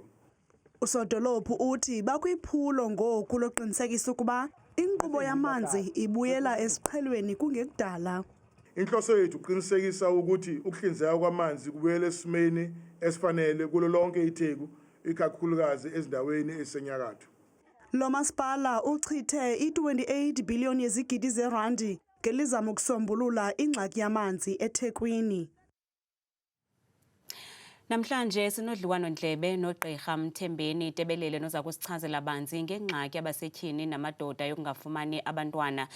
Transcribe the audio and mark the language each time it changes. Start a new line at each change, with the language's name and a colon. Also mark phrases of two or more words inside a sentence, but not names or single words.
Xhosa: Usodolophu uthi bakwiphulo ngoku loqinisekisa ukuba inkqubo yamanzi ibuyela esiqhelweni kungekudala.
Zulu: Inhloso yethu uqinisekisa ukuthi ukuhlinzeka kwamanzi kubuyela esimeni esifanele kulo lonke itheku, ikakhulukazi ezindaweni ezisenyakatho.
Xhosa: Lo masipala uchithe i-28 billion yezigidi zerandi ngelizama ukusombulula ingxaki yamanzi eThekwini. Namhlanje sinodliwano-ndlebe noGqirha Mthembeni Tebelele noza kusichazela banzi ngengxaki abasetyhini namadoda yokungafumani abantwana.